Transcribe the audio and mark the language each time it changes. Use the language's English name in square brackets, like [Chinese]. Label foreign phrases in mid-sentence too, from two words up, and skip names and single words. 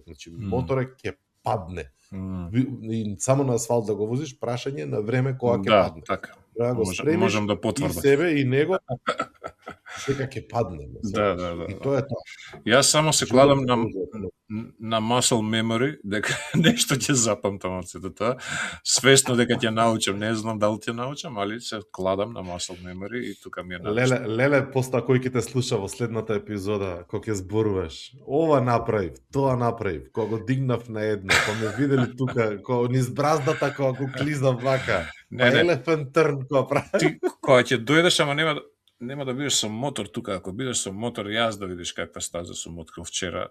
[Macedonian] Значи моторот ќе падне. И само на асфалт да го возиш, прашање на време кога ќе падне. Така. Да го спремиш, можам да и потврдам. себе и него дека ќе падне. Да. И тоа е тоа. Јас само се кладам на [English] muscle memory, [Macedonian] дека нешто ќе запамтам од сето тоа. Свесно дека ќе научам, не знам дали ќе научам, али се кладам на [English] muscle memory [Macedonian] и тука ми е навично. Леле, поста кој ќе те слуша во следната епизода, кога ќе зборуваш, ова направив, тоа направив, кога го дигнав на едно, кога ме видели тука, кога низ браздата, кога го клизнав вака, елефант трн кога прави. Ти кога ќе дојдеш, ама нема да бидеш со мотор тука, ако бидеш со мотор, јас да видиш каква стаза сум открил вчера.